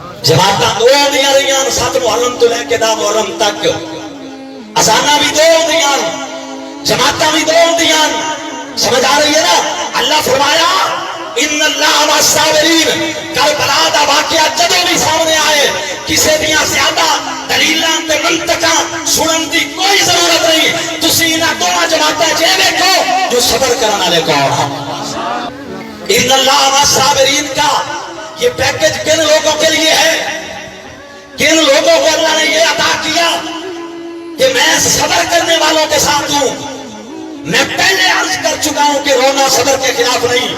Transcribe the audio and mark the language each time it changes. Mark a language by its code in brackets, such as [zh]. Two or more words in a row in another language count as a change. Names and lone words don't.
[pa] جماعتاں دو ہوندیاں رہیاں سات محرم تو لے کے دا محرم تک، اذاناں بھی دو ہوندیاں، جماعتاں بھی دو ہوندیاں، سمجھ آ رہی ہے نا؟ اللہ فرمایا [ar] ان اللہ مع الصابرین، [pa] کربلا دا واقعہ جدوں بھی سامنے آئے کسے دیاں زیادہ دلیلاں تے منطقاں سنن دی کوئی ضرورت نہیں، تسی انہاں دوواں جماعتاں چ ویکھو جو صبر کرن والے کون ہیں۔ [ar] ان اللہ مع الصابرین [ur] کا یہ پیکج کن لوگوں کے لیے ہے؟ کن لوگوں کو اللہ نے یہ عطا کیا کہ میں صبر کرنے والوں کے ساتھ ہوں؟ میں پہلے عرض کر چکا ہوں کہ رونا صبر کے خلاف نہیں۔